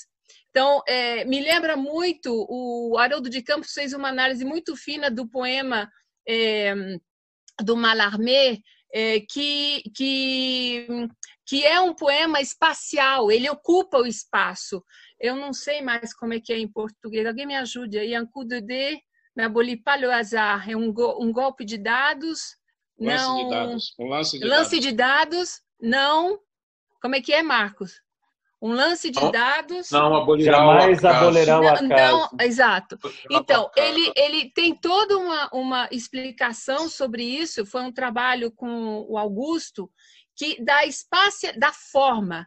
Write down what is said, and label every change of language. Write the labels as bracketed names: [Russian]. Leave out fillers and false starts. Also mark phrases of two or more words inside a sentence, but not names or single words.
[Portuguese] Então, me lembra muito, o Haroldo de Campos fez uma análise muito fina do poema do Mallarmé, que é um poema espacial, ele ocupa o espaço. Eu não sei mais como é que é em português, alguém me ajude aí. [French] Un coup de dé n'abolit pas le hasard, [Portuguese] é um golpe de dados, não... Um lance de dados. De dados, não... Como é que é, Marcos? Um lance de dados... Não abolirá jamais o acaso. abolirá o acaso. Não, exato. Então, ele tem toda uma explicação sobre isso, foi um trabalho com o Augusto, que dá espaço da forma.